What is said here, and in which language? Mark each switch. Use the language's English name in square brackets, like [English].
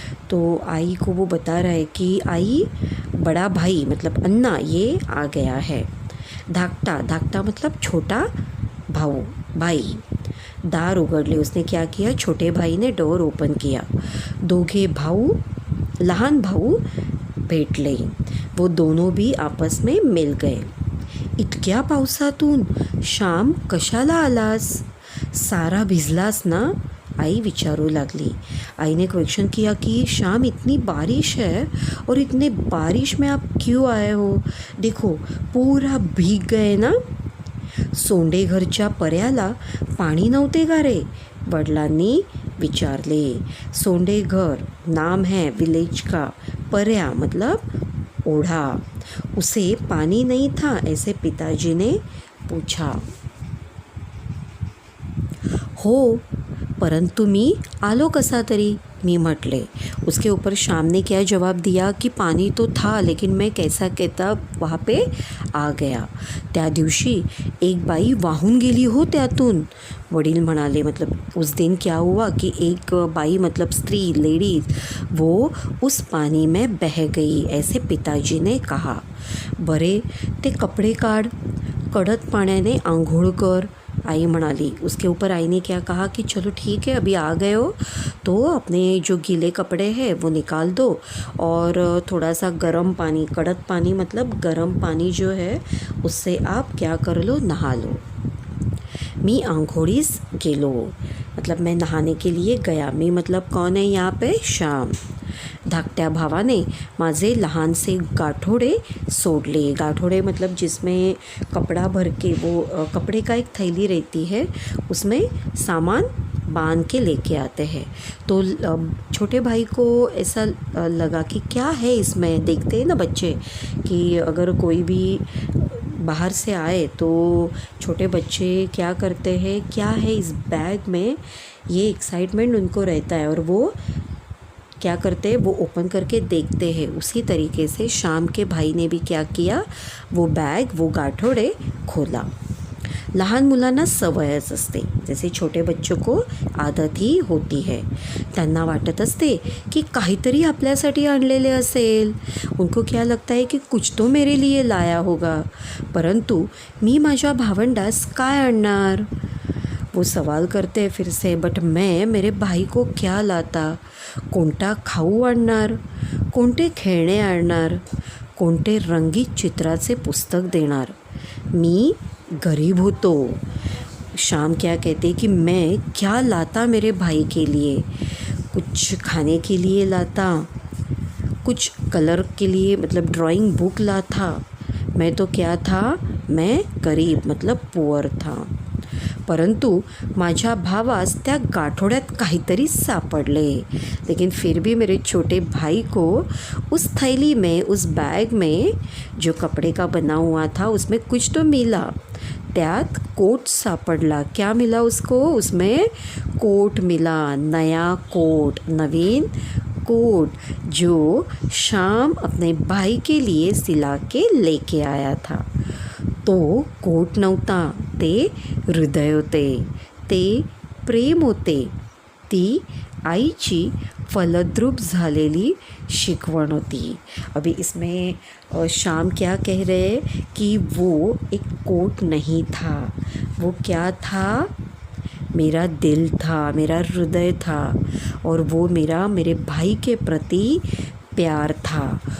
[Hindi] तो आई को वो बता रहा है कि आई बड़ा भाई मतलब अण्णा ये आ गया है। धाकटा मतलब छोटा भाई। [Marathi] दार उघडले, [Hindi] उसने क्या किया, छोटे भाई ने डोर ओपन किया। [Marathi] दोघे लहान भाऊ भेटले। [Hindi] वो दोनों भी आपस में मिल गए। [Marathi] इतक्या पावसातून शाम कशाला आलास? सारा भिजलास ना? आई विचारू लागली। [Hindi] आई ने क्वेश्चन किया कि शाम इतनी बारिश है और इतने बारिश में आप क्यों आए हो? देखो पूरा भीग गए ना। [Marathi] सोंडे घरच्या पर्याला पाणी नव्हते का रे? वडिलांनी विचारले। [Hindi] सोंडे घर नाम है विलेज का, पर्या मतलब ओढ़ा, उसे पानी नहीं था ऐसे पिताजी ने पूछा। [Marathi] हो परंतु मी आलो कसा तरी, मी म्हटले। [Hindi] उसके ऊपर शाम ने क्या जवाब दिया कि पानी तो था लेकिन मैं कैसा कहता वहाँ पे आ गया। [Marathi] त्या दिवशी एक बाई वाहून गेली हो त्यातून, वडील म्हणाले। [Hindi] मतलब उस दिन क्या हुआ कि एक बाई मतलब स्त्री लेडीज वो उस पानी में बह गई ऐसे पिताजी ने कहा। [Marathi] बरे ते कपडे काढ, कडक पाण्याने आंघोळ कर, आई म्हणाली। [Hindi] उसके ऊपर आई ने क्या कहा कि चलो ठीक है, अभी आ गए हो तो अपने जो गीले कपड़े हैं वो निकाल दो और थोड़ा सा गर्म पानी, कड़क पानी मतलब गर्म पानी जो है उससे आप क्या कर लो, नहा लो। [Marathi] मी आंघोळीस गेलो, [Hindi] मतलब मैं नहाने के लिए गया। मी मतलब कौन है यहाँ पे, श्याम। [Marathi] धाकट्या भावाने माझे लहानसे गाठोडे सोडले। [Hindi] गाठोडे मतलब जिसमें कपड़ा भर के, वो कपड़े का एक थैली रहती है, उसमें सामान बांध के लेके आते हैं। तो छोटे भाई को ऐसा लगा कि क्या है इसमें, देखते हैं ना बच्चे कि अगर कोई भी बाहर से आए तो छोटे बच्चे क्या करते हैं, क्या है इस बैग में, ये एक्साइटमेंट उनको रहता है और वो क्या करते हैं, वो ओपन करके देखते हैं। उसी तरीके से शाम के भाई ने भी क्या किया, वो बैग, वो गाठोडे खोला। [Marathi] लहान मुलांना सवयच असते, [Hindi] जैसे छोटे बच्चों को आदत ही होती है। [Marathi] त्यांना वाटत असते की काहीतरी आपल्यासाठी आणलेले असेल। [Hindi] उनको क्या लगता है कि कुछ तो मेरे लिए लाया होगा, [Marathi] परंतु मी माझ्या भावंडास काय आणणार। [Hindi] वो सवाल करते हैं फिर से, बट मैं मेरे भाई को क्या लाता, [Marathi] कोणता खाऊ आणणार, कोणते खेळणे आणणार, कोणते रंगीत चित्राचे पुस्तक देणार। मी गरीब होतो। [Hindi] शाम क्या कहते कि मैं क्या लाता मेरे भाई के लिए, कुछ खाने के लिए लाता, कुछ कलर के लिए मतलब ड्राइंग बुक लाता। मैं तो क्या था, मैं गरीब मतलब पुअर था। [Marathi] परंतु माझ्या भावास त्या गाठोड्यात काहीतरी सापडले। [Hindi] लेकिन फिर भी मेरे छोटे भाई को उस थैली में, उस बैग में जो कपड़े का बना हुआ था उसमें कुछ तो मिला। [Marathi] त्यात कोट सापडला। [Hindi] क्या मिला उसको, उसमें कोट मिला, नया कोट, नवीन कोट जो शाम अपने भाई के लिए सिला के लेके आया था। [Marathi] तो कोट नव्हता, ते हृदय होते, ते प्रेम होते, ती आईची फलद्रूप झालेली शिकवण होती। [Hindi] अभी इसमें शाम क्या कह रहे कि वो एक कोट नहीं था, वो क्या था, मेरा दिल था, मेरा हृदय था और वो मेरे भाई के प्रति प्यार था।